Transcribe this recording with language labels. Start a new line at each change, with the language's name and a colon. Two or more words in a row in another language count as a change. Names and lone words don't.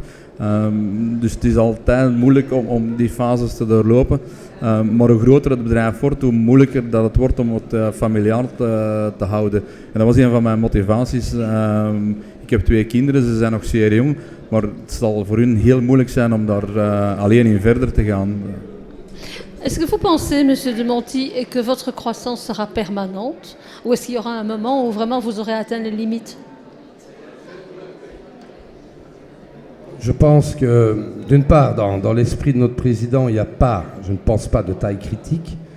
Dutch: Dus het is altijd moeilijk om die fases te doorlopen. Maar hoe groter het bedrijf wordt, hoe moeilijker dat het wordt om het familiaal te houden. En dat was een van mijn motivaties. Ik heb 2 kinderen, ze zijn nog zeer jong, maar het zal voor hun heel moeilijk zijn om daar alleen in verder te gaan.
French: Est-ce que vous pensez, Monsieur de Monti, que votre croissance sera permanente? Ou est-ce qu'il y aura un moment où vraiment vous aurez atteint les limites? Je pense que, d'une part, dans l'esprit de notre président, il n'y a pas, je ne pense pas, de taille critique.